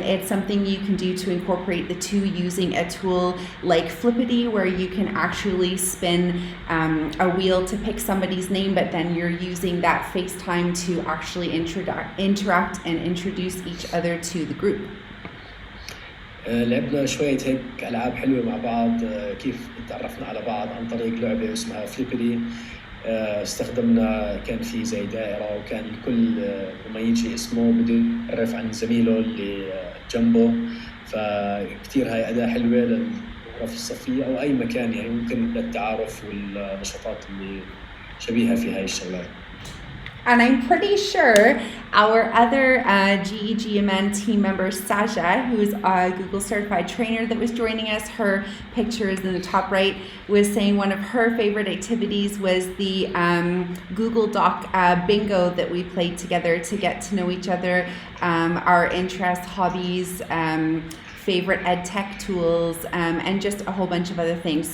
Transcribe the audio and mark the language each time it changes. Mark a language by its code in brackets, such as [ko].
[en] It's something you can do to incorporate the two using a tool like Flippity, where you can actually spin a wheel to pick somebody's name, but then you're using that FaceTime to actually interact and introduce each other to the group. [ar] لعبنا شوية هيك ألعاب حلوة مع بعض. كيف تعرفنا على بعض عن طريق لعبة اسمها فليبري. استخدمنا كان في زي دائرة، وكان الكل لما يجي اسمه بده يعرف عن زميله اللي جنبه، فكتير هاي أداة حلوة للغرف الصفية أو أي مكان، يعني ممكن للتعارف والنشاطات اللي شبيهة في هاي الشغلات. [en] And I'm pretty sure our other GEG Amman team member, Saja, who's a Google certified trainer that was joining us, her picture is in the top right, was saying one of her favorite activities was the Google Doc bingo that we played together to get to know each other, our interests, hobbies, favorite ed tech tools, and just a whole bunch of other things.